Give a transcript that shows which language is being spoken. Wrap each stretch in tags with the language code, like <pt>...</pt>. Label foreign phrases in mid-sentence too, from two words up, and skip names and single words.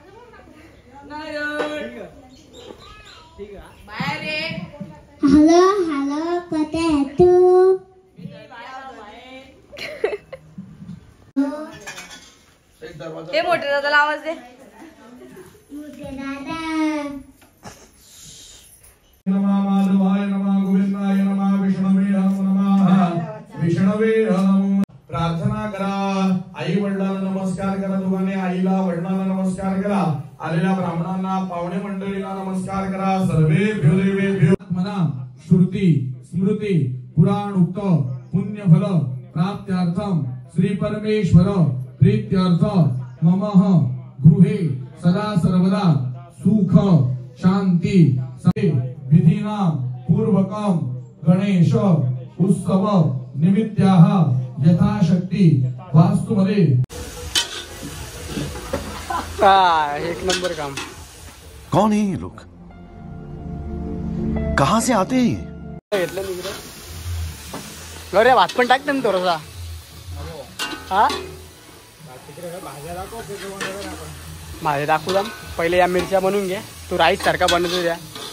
<mr>हॅलो हॅलो कुठे आहे तू? हे मोठे दादाला आवाज दे. मोठे दादा.</mr> <sa>नमः माधवाय नमः गोविंदाय नमः विष्णवे नमः विष्णवे नमः.</sa> <mr>प्रार्थना करा. आई वडिलांना नमस्कार करा. दोघांनी आईला वडिलांना नमस्कार करा. आलेल्या ब्राह्मणांना पावणे मंडळीला नमस्कार करा.</mr> <sa>सर्वेभ्यो देवेभ्यो मना श्रुती स्मृती पुराण उक्त पुण्य फल प्राप्त्यार्थम श्री परमेश्वर प्रीत्यर्थ ममः गृहे सदा सर्वदा सुख शांती विधीना पूर्वकम गणेश उत्सव निमित्ताः यथाशक्ती वास्तुमध्ये.</sa> <mr>एक नंबर काम.</mr> <hi>कौन है ये लोग? कहाँ से आते हैं?</hi> <mr>घेतलं निघलं. गौऱ्या भात पण टाकते ना थोडासा. हा माझे दाखवू जा. पहिले या मिरच्या बनवून घे. तू राईस सारखा बनवतो द्या.</mr>